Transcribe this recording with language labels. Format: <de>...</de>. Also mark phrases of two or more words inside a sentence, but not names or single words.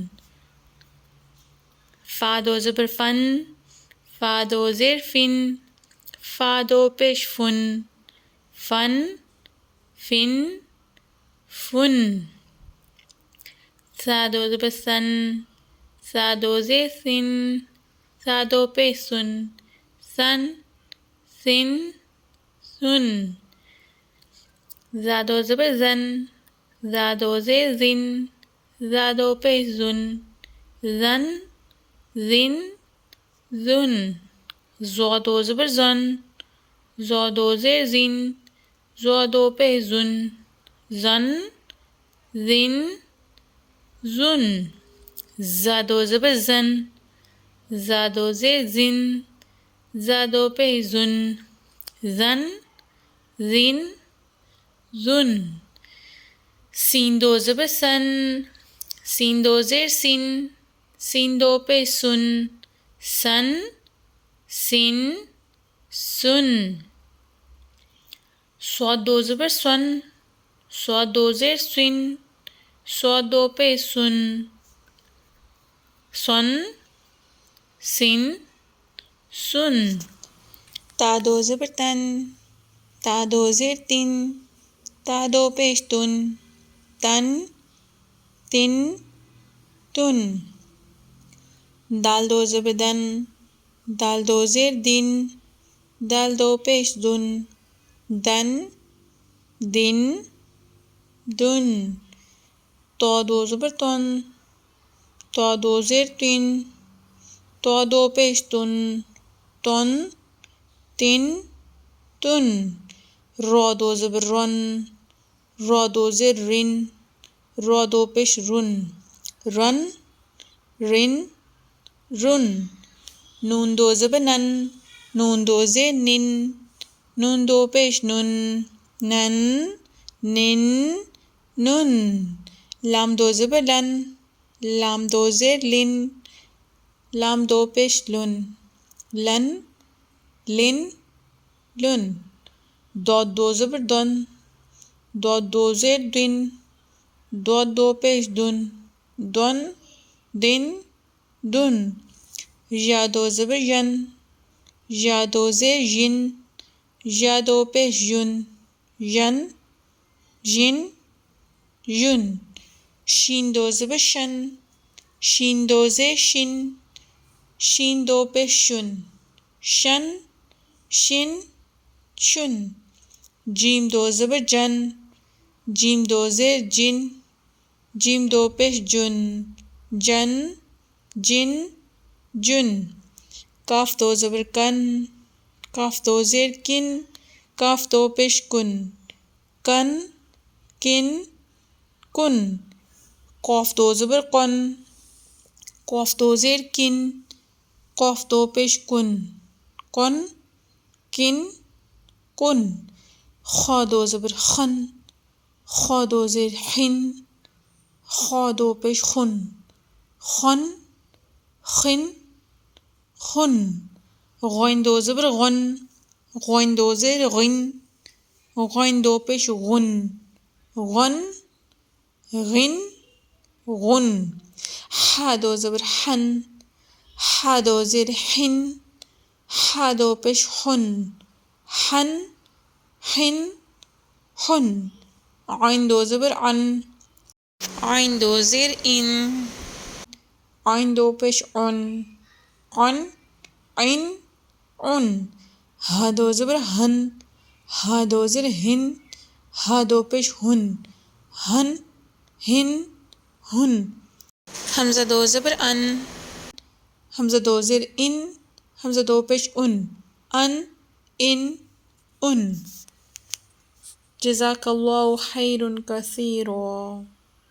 <ur>فا دو زبر فن، فا دو زیر فن، فا دو پیش فن، فن، فن، فن۔ سا دو زبر سن، سا دو زیر سن، سا دو پیش سن، سن، سن، سن۔ زا دو زبر زن، زا دو زیر زن، زا دو پیش زن، زن، زن، زن۔ زو دو زبر زن، زو دو زیر زن، زو دو پیش زن، زن، زن، زن۔ زا دو زبر زن، زا دو زیر زن، زا دو پیش زن، زن، زن، زن۔ سین دو زبر سن، سین دو زیر سن، سین دو پیش سن، سن، سن، سن۔ صاد دو زبر سن، صاد دو زیر سن، صاد دو پیش سن، سن، سن، سن۔ تا دو زبر تن، تا دو زیر تن، تا دو پیش تن، تن، تن، تن۔ دال دو زبر دن، دال دو زیر دن، دال دو پیش دن، دن، دن، دن۔ تو دو زبر تن، تو دو زیر تن، تو دو پیش تن، تن، تن، تن۔ رو دو زبر رن، رو دو زیر رن، رو دو پیش رن، رن، رن، رن۔ نون دو زبر نن، نون دو زیر نن، نون دو پیش نن، نن، نن، نن۔ لام دو زبر لن، لام دو زیر لن، لام دو پیش لن، لن، لن، لن۔ دود دو زبر دن، دود دو زیر دن، دود دو پیش دن، دن، دن، دن۔ یا دو زبر ین، یا دو زیر ین، یا دو پیش ین، ین، ین، ین۔ شین دو زبر شن، شین دو زیر شن، شین دو پیش شن، شن، شن، شن۔ جیم دو زبر جن، جیم دو زیر جن، جیم دو پیش جن، جن، جن، جن۔ کاف دو زبر کن، کاف دو زیر کن، کاف دو پیش کن، کن، کن، کن۔ قاف دو زبر قن، قاف دو زیر کن، قاف دو پیش کن، قن، کن، کن۔ خا دو زبر خن، خا دو زیر خن، خا دو پیش خن، خن، خن، خن۔ غین دو زبر غن، غین دو زیر غن، غین دو پیش غن، غن، غن، غن۔ حا دو زبر حن، حا دو زیر حن، حا دو پیش حن، حن، حن، حن۔ عین دو زبر عن، عین دو زیر ان، عین دو پیش عن، عن عین عن. ہا دو زبر ہن، ہا دو زر ہن، ہا دو پیش ہن، ہن ہن ہن. حمزہ دو زبر ان، حمزہ دو زر ان، حمزہ دو پیش ان، ان ان.</ur> <ar>جزاک اللہ خیر کثیرا.</ar>